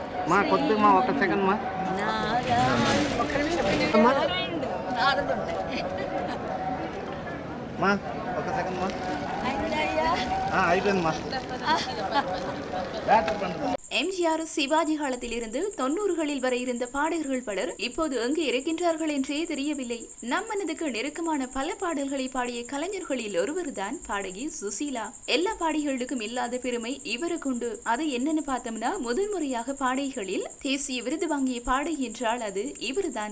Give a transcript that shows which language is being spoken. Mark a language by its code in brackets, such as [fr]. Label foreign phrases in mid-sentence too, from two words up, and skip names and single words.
[te] మా కొద్దిగా మా ఒక సెకండ్ మా మా ఒక సెకండ్ మా అయిపోయింది మా [ta] எம்ஜிஆர் சிவாஜி காலத்திலிருந்து 90களில் வரை இருந்த பாடகர்கள் பலர் இப்போது எங்கு இருக்கின்றார்கள் என்றே தெரியவில்லை. நம் மனதுக்கு நெருக்கமான பல பாடல்களை பாடிய கலைஞர்களில் ஒருவர்தான் பாடகி சுசீலா. எல்லா பாடகிகளுக்கும் இல்லாத பெருமை இவருக்கு உண்டு. அது என்னன்னு பார்த்தோம்னா, முதன்முறையாக பாடகிகளில் தேசிய விருது வாங்கிய பாடகி என்றால் அது இவர்தான்.